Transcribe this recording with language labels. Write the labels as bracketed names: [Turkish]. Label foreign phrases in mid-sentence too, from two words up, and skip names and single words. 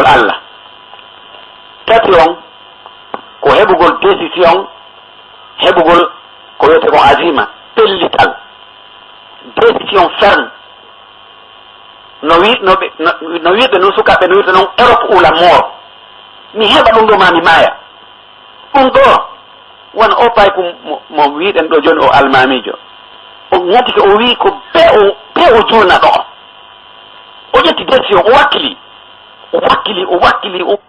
[Fula] Allah tati on ko heɓugol décision heɓugol ko wiyete kon azima pellital [French] décision ferme [Fula] no wiɓe noon sukaɓe no wiɓe noon [French] Europe ou la mort [Fula] mi heɓa ɗum ɗo ma mi maaya ɗum ɗo wona o pay ko mo wiɗen ɗo joni o almamijo o ŋati ko o wi ko be o julna ɗo o ƴetti décision o wakkili